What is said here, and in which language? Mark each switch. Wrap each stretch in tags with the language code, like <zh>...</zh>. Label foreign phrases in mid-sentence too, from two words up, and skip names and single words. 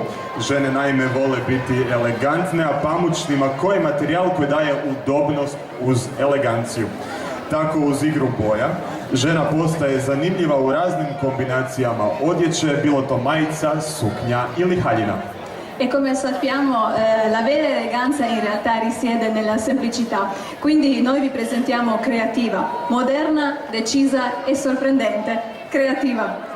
<hr>Žene naime vole biti elegantne, a pamučni mako je materijal koji daje udobnost uz eleganciju. Tako uz igru boja, žena postaje zanimljiva u raznim kombinacijama odjeće, bilo to majica, suknja ili haljina.</hr> <it>E come sappiamo la vera eleganza in realtà risiede nella semplicità, quindi noi vi presentiamo Creativa, moderna, decisa e sorprendente. Creativa.</it>